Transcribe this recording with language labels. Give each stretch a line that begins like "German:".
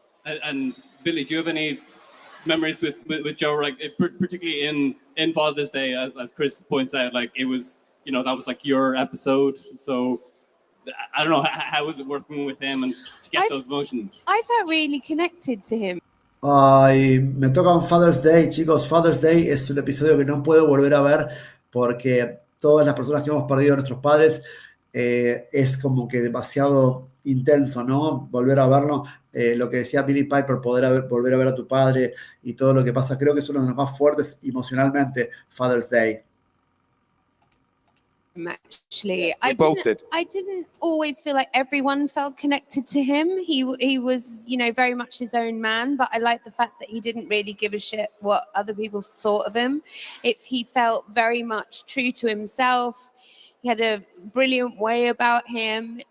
English: And Billy, do you have any memories with Joe, like particularly in Father's Day, as Chris points out, like it was, you know, that was like your episode. So I don't know, how was it working with him and to get those emotions? I felt really connected to him.
Spanish: Ay, me tocan Father's Day, chicos. Father's Day es un episodio que no puedo volver a ver porque todas las personas que hemos perdido a nuestros padres es como que demasiado intenso, ¿no? Volver a verlo, lo que decía Billy Piper, volver a ver a tu padre y todo lo que pasa, creo que es uno de los más fuertes emocionalmente, Father's Day.
English: Actually, I didn't always feel like everyone felt connected to him. He was, you know, very much his own man, but I like the fact that he didn't really give a shit what other people thought of him. He felt very much true to himself. He had a brilliant way about him.